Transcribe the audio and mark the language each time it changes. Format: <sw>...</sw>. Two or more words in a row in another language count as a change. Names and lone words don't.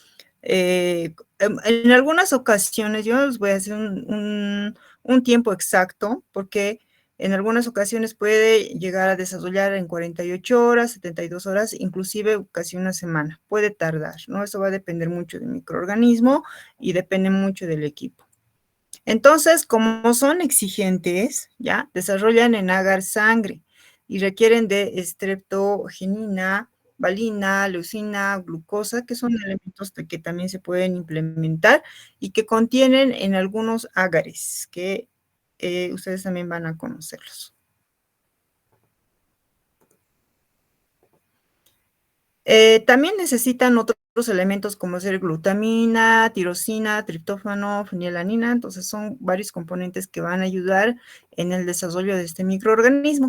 <es>En algunas ocasiones, yo les voy a hacer un tiempo exacto, porque en algunas ocasiones puede llegar a desarrollar en 48 horas, 72 horas, inclusive casi una semana. Puede tardar, ¿no? Eso va a depender mucho del microorganismo y depende mucho del equipo. Entonces, como son exigentes, ¿ya? Desarrollan en agar sangre y requieren de estreptogenina, valina, leucina, glucosa, que son elementos que también se pueden implementar y que contienen en algunos agares, que ustedes también van a conocerlos. También necesitan otros elementos como ser glutamina, tirosina, triptófano, fenilalanina, entonces son varios componentes que van a ayudar en el desarrollo de este microorganismo.</es>